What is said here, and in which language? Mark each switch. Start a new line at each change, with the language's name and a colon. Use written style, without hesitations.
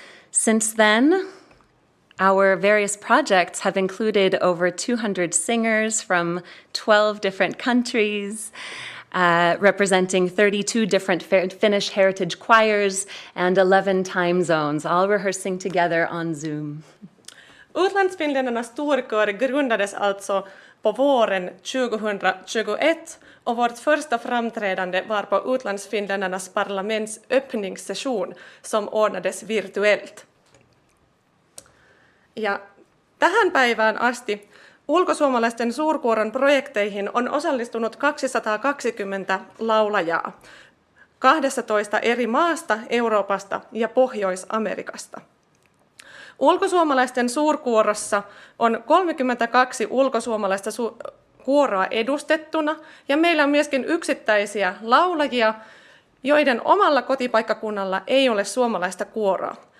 English: Since then, our various projects have included over 200 singers from 12 different countries, representing 32 different Finnish heritage choirs and 11 time zones, all rehearsing together on Zoom.
Swedish: Utlandsfinländarnas storkör grundades alltså på våren 2021 och vårt första framträdande var på Utlandsfinländarnas parlaments öppningssession som ordnades virtuellt.
Finnish: Ja tähän päivään asti ulkosuomalaisten suurkuoron projekteihin on osallistunut 220 laulajaa 12 eri maasta, Euroopasta ja Pohjois-Amerikasta. Ulkosuomalaisten suurkuorossa on 32 ulkosuomalaista kuoroa edustettuna ja meillä on myöskin yksittäisiä laulajia, joiden omalla kotipaikkakunnalla ei ole suomalaista kuoroa.